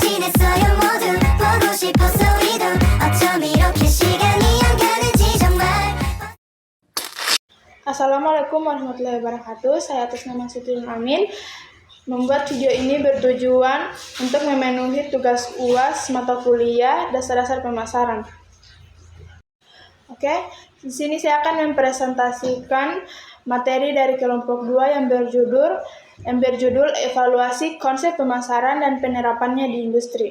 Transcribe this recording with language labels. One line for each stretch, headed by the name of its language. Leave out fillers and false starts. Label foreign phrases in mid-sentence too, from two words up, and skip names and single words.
Korean: 있어요 모두 보고 싶었어 우리도 어쩜 이렇게 시간이 안 가는지 정말.
Arabic: السلام عليكم ورحمة الله وبركاته.
Indonesian: Saya atas nama Siti Amin membuat video ini bertujuan untuk memenuhi tugas UAS mata kuliah dasar-dasar pemasaran. Oke, di sini saya akan mempresentasikan materi dari kelompok 2 yang berjudul evaluasi konsep pemasaran dan penerapannya di industri.